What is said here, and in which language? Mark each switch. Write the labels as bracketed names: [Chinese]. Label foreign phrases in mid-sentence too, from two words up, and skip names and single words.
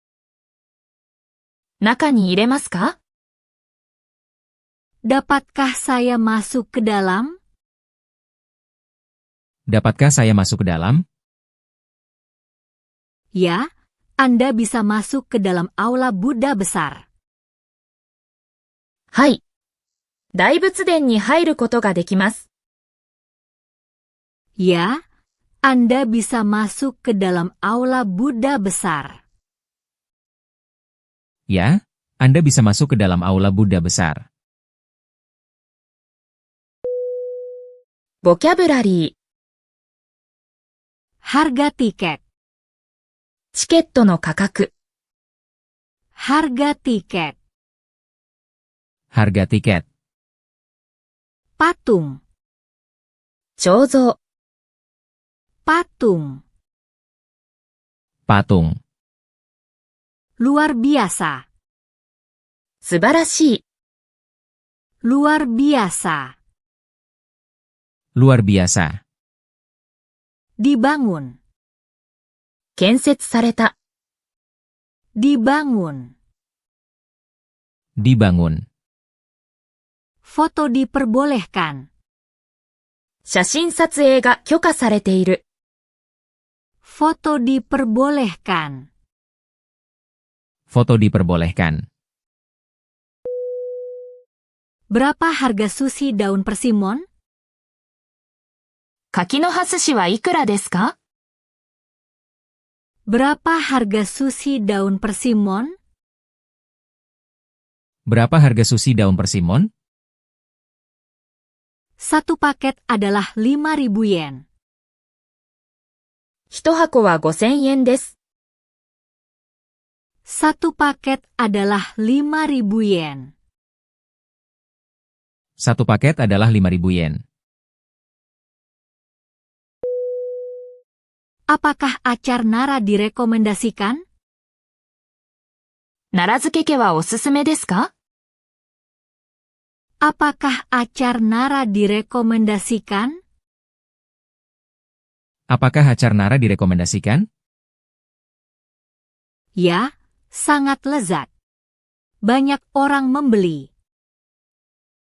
[Japanese] 中に入れますか？ [Indonesian] Dapatkah saya masuk ke dalam? Dapatkah saya masuk ke dalam? Ya, Anda bisa masuk ke dalam aula Buddha besar. [Japanese] はい。大仏殿に入ることができます。 [Indonesian] Ya, Anda bisa masuk ke dalam aula Buddha besar. Ya, Anda bisa masuk ke dalam aula Buddha besar. [Japanese] ボキャブラリー。 [Indonesian] Harga tiket. [Japanese] チケットの価格。 [Indonesian] Harga tiket. Harga tiket. Patung. [Japanese] 彫像。 [Indonesian] Patung. Patung. Luar biasa. [Japanese] 素晴らしい。 [Indonesian] Luar biasa. Luar biasa. Dibangun. [Japanese] 建設された。 [Indonesian] Dibangun. Dibangun. Foto diperbolehkan. [Japanese] 写真撮影が許可されている。 [Indonesian] Foto diperbolehkan. Foto diperbolehkan. Berapa harga sushi daun persimon? [Japanese] 柿の葉寿司はいくらですか？ [Indonesian] Berapa harga sushi daun persimon? Berapa harga sushi daun persimon? Satu paket adalah 5.000 yen. [Japanese] 一箱は5000円です。 [Indonesian] Satu paket adalah 5.000 yen. Satu paket adalah 5.000 yen. Apakah acar nara direkomendasikan? [Japanese] 奈良漬け家はおすすめですか？ [Indonesian] Apakah acar nara direkomendasikan? Apakah acar nara direkomendasikan? Ya, sangat lezat. Banyak orang membeli.